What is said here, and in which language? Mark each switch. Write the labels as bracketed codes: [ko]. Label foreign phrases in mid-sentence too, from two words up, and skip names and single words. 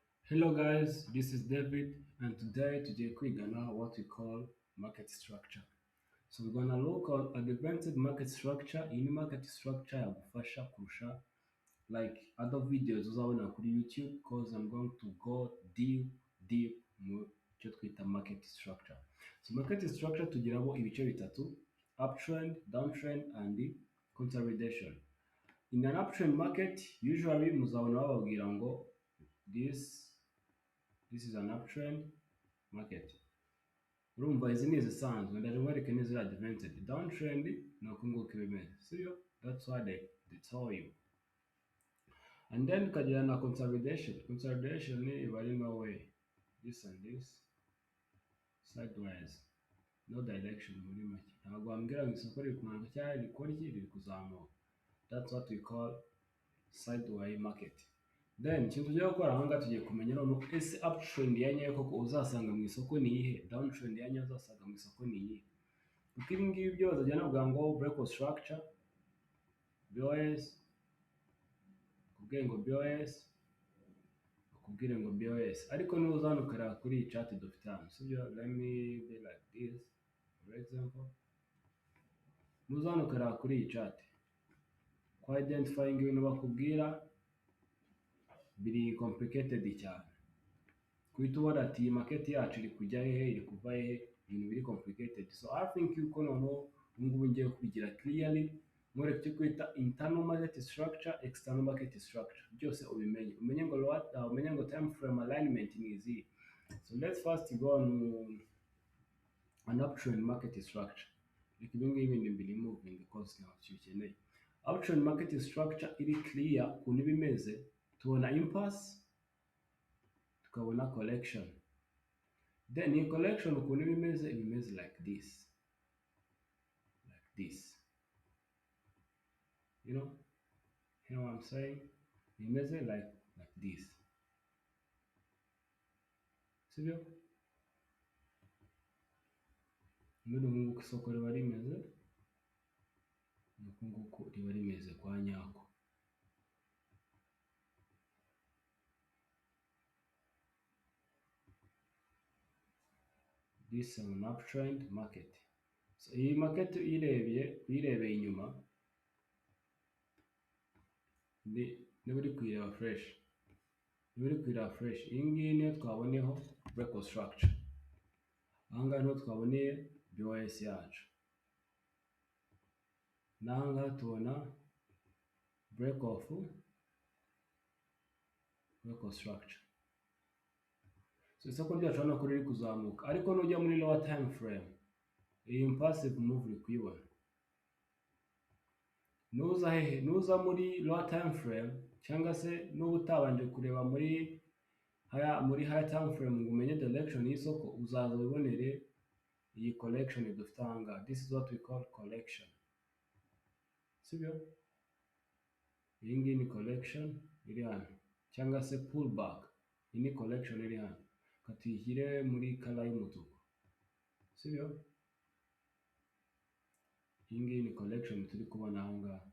[en] Hello guys, this is David and today [rw] tugiye kwigana [en] what we call market structure. So we're gonna look on advanced market structure. [rw] Iyi ni [en] market structure [rw] yagufasha kurusha [en] like other videos [rw] uzabona kuri [en] YouTube because I'm going to go deep [rw] mu cyo twita [en] market structure. So market structure [rw] tugiramo ibice bitatu: [en] uptrend, downtrend and consolidation. In an uptrend market, usually [rw] muzabona bababwira ngo [en] this is an uptrend market. [rw] Urumva izi ni izisanzwe ndaje mwereke n'iziri advanced. Downtrend ni uku nguku bimeze, sibyo? [en] That's why they tell you. And then [rw] tukagira na [en] consolidation. Consolidation [rw] iba ari [en] no way. This and this. Sideways. No direction [rw] muri make. Ntabwo wambwira ngo isoko riri kumanuka cyangwa rikora iki riri kuzamuka. [en] That's what we call sideways market. [rw] Then ikintu tugiye gukora aha ngaha tugiye kumenya noneho ese uptrend ya nyayo koko uzasanga mu isoko ni iyihe, downtrend ya nyayo uzasanga mu isoko ni iyihe. Kuko ibi ngibi byose ajya navuga ngo [en] breakout structure, [rw] BOS, kubwire ngo BOS, kubwire ngo BOS. Ariko nuza hano ukareba kuri iyi chart dufite hano, sibyo? [en] Let me be like this, for example. [rw] Nuza hano ukareba kuri iyi chart. Kwa identifying ibintu bakubwira biri complicated cyane. Kuhita ubona ati iyi market yacu iri kujya hehe, iri kuva hehe, ibintu biri complicated. [en] So I think [rw] yuko noneho ubungubu ngiye kubigira clearly, mwereke icyo kwita [en] internal market structure, external market structure. [rw] Byose ubimenye. Umenye ngo [en] time frame alignment [rw] ni izihe. [en] So let's first go on an uptrend market structure. [rw] Reka ibi ngibi bindi mbiri [en] moving because [rw] ntabwo tubikeneye. [en] Uptrend market structure [rw] iri clear ukuntu iba imeze. Tubona impasse, tukabona collection. [en] Then in collection [rw] ukuntu iba imeze [en] like this. Like this. You know what I'm saying? Imeze like this. [rw] Sibyo? Muri ubu ngubu isoko riba rimeze, nuku nguku riba rimeze kwa nyako. [en] This is an uptrend market. [rw] So iyi market uyirebeye inyuma niba uri kuyireba fresh. Iyi ngiyi niyo twaboneyeho [en] breakout structure. [rw] Aha ngaha niho twaboneye BOS yacu. N'aha ngaha tubona [en] breakout structure. [rw] So isoko ryacu hano ko riri kuzamuka, ariko nujya muri [en] lower time frame [rw] iyi [en] impassive move [rw] uri kuyibona. Nuza hehe, nuza muri [en] lower time frame [rw] cyangwa se nuba utabanje kureba muri [en] higher time frame [rw] ngo umenye direction y'isoko, uzaza wibonere iyi collection dufite aha ngaha. [en] This is what we call collection. [rw] Sibyo? Iyi ngiyi ni collection iri hano cyangwa se pullback. Iyi ni collection iri hano. Katuyishyire muri color y'umutuku. Sibyo? Iyi ngiyi ni collection turi kubona aha ngaha.